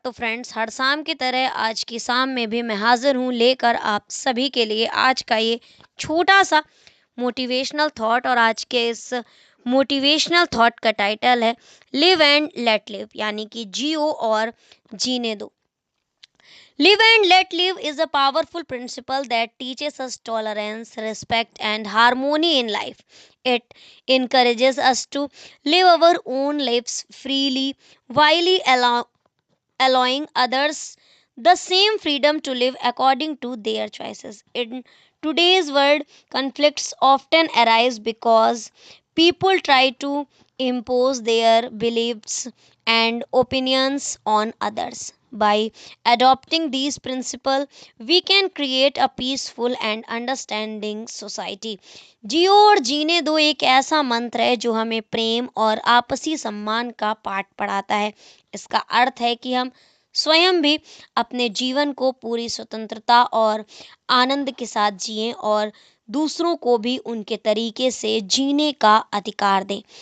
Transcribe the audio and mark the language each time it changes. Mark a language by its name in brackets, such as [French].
[Hindi] तो फ्रेंड्स, हर शाम की तरह आज की शाम में भी मैं हाजिर हूँ लेकर आप सभी के लिए आज का ये छोटा सा मोटिवेशनल थॉट। और आज के इस मोटिवेशनल थॉट का टाइटल है [English] live and let live, [Hindi] यानी कि जियो और जीने दो। [English] Live and let live is a powerful principle that teaches us tolerance, respect, and harmony in life. It encourages us to live our own lives freely while allowing others the same freedom to live according to their choices. In today's world, conflicts often arise because people try to impose their beliefs and opinions on others. By adopting these principles, we can create a peaceful and understanding society. [Hindi] जियो और जीने दो एक ऐसा मंत्र है जो हमें प्रेम और आपसी सम्मान का पाठ पढ़ाता है। इसका अर्थ है कि हम स्वयं भी अपने जीवन को पूरी स्वतंत्रता और आनंद के साथ जिएं और दूसरों को भी उनके तरीके से जीने का अधिकार दें।